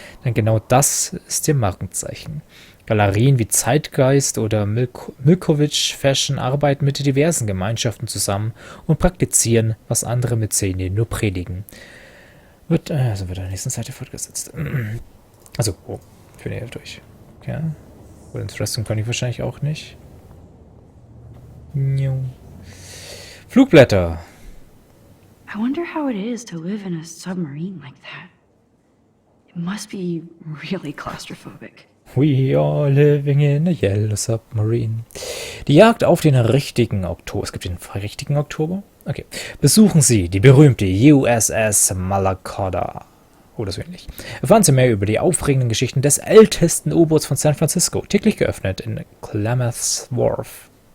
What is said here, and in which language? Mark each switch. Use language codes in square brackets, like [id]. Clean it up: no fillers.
[de] Denn genau das ist ihr Markenzeichen. Galerien wie Zeitgeist oder Milkovic Fashion arbeiten mit diversen Gemeinschaften zusammen und praktizieren, was andere Mäzene nur predigen. Wird an der nächsten Seite fortgesetzt. Also, für näher durch. Okay. Gut, Interesting kann ich wahrscheinlich auch nicht. Nju. Flugblätter. [en] I wonder how it is to live in a submarine like that. It must be really claustrophobic. We are living in a yellow submarine. [de] Die Jagd auf den richtigen Oktober. Es gibt den richtigen Oktober? Okay. Besuchen Sie die berühmte USS Malakada. Oder so ähnlich. Erfahren Sie mehr über die aufregenden Geschichten des ältesten U-Boots von San Francisco. Täglich geöffnet in Klamath Wharf.